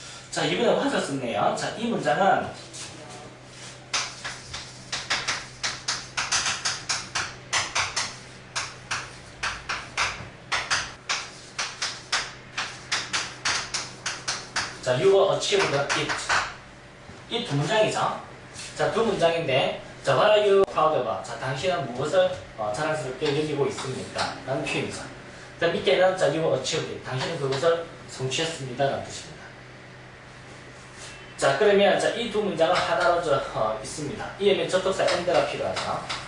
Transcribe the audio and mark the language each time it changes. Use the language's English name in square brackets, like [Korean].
[Korean] 자, 이번에 what을 썼네요. 자, 이 문장은 자, [English] you achieved it. [Korean] 이 두 문장이죠. 자, 두 문장인데, 자, [English] what are you proud about? [Korean] 자, 당신은 무엇을 자랑스럽게 여기고 있습니까? 라는 표현이죠. 자, 밑에는 자, [English] you achieved it. [Korean] 당신은 그것을 성취했습니다. 라는 뜻입니다. 자, 그러면 자, 이 두 문장을 하나로 있습니다. 이에는 접속사 and가 필요하죠.